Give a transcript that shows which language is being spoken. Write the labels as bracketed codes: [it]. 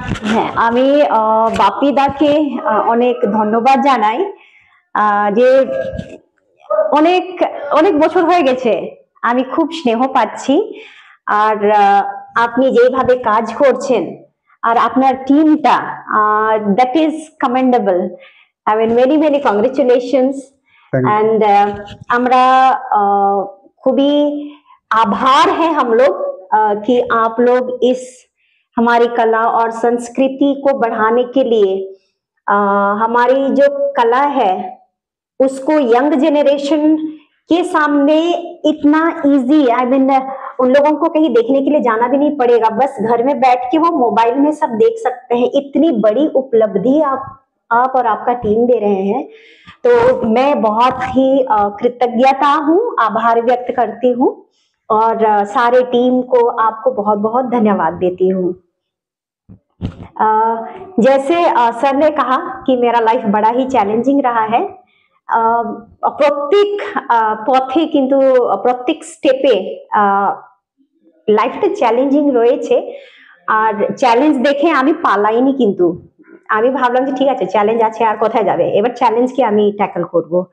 [bn] হ্যাঁ, আমি বাপিদাকে অনেক ধন্যবাদ জানাই, যে অনেক অনেক বছর হয়ে গেছে, আমি খুব স্নেহ পাচ্ছি। আর আপনি যেভাবে কাজ করছেন আর আপনার টিমটা, [en] That is commendable. I mean many congratulations and [hi] আমরা खूबी आभार है हम लोग कि आप लोग इस हमारी कला और संस्कृति को बढ़ाने के लिए हमारी जो कला है उसको यंग जेनरेशन के सामने इतना इजी, आई मीन उन लोगों को कहीं देखने के लिए जाना भी नहीं पड़ेगा, बस घर में बैठ के वो मोबाइल में सब देख सकते हैं। इतनी बड़ी उपलब्धि आप और आपका टीम दे रहे हैं, तो मैं बहुत ही कृतज्ञता हूँ, आभार व्यक्त करती हूँ। और सारे टीम को आपको बहुत बहुत धन्यवाद देती हूँ। जैसे सर ने कहा कि मेरा लाइफ बड़ा ही চ্যালেঞ্জিং रहा है। [bn] প্রত্যেক পথে কিন্তু প্রত্যেক স্টেপে লাইফটা চ্যালেঞ্জিং রয়েছে, আর চ্যালেঞ্জ দেখে আমি পালাইনি, কিন্তু আমি ভাবলাম যে ঠিক আছে চ্যালেঞ্জ আছে আর কোথায় যাবে, এবার চ্যালেঞ্জকে আমি ট্যাকল করব।